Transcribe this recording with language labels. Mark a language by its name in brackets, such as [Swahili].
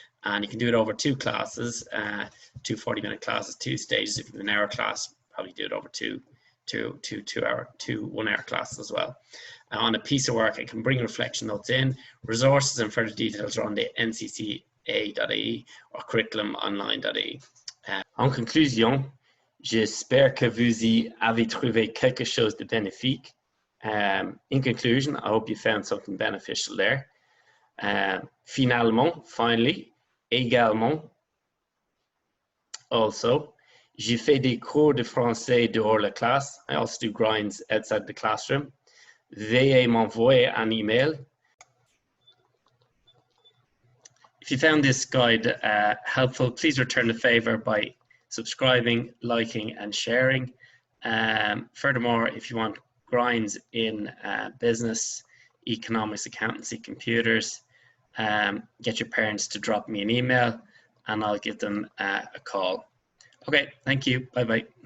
[English] And you can do it over 2 classes, 2 40-minute classes, 2 stages. If you have an hour class, probably do it over 2 1-hour classes as well. On a piece of work, it can bring reflection notes in. Resources and further details are on the ncca.ie or curriculumonline.ie. [French] En conclusion, j'espère que vous y avez trouvé quelque chose de bénéfique. [English] In conclusion, I hope you found something beneficial there. [French] Finalement, [English] finally, [French] également, [English] also, [French] j'ai fait des cours de français dehors la classe. [English] I also do grinds outside the classroom. [French] Veuillez m'envoyer un email. [English] If you found this guide helpful, please return the favor by subscribing, liking, and sharing. Furthermore, if you want grinds in business, economics, accountancy, computers, get your parents to drop me an email, and I'll give them a call. Okay, thank you. Bye-bye.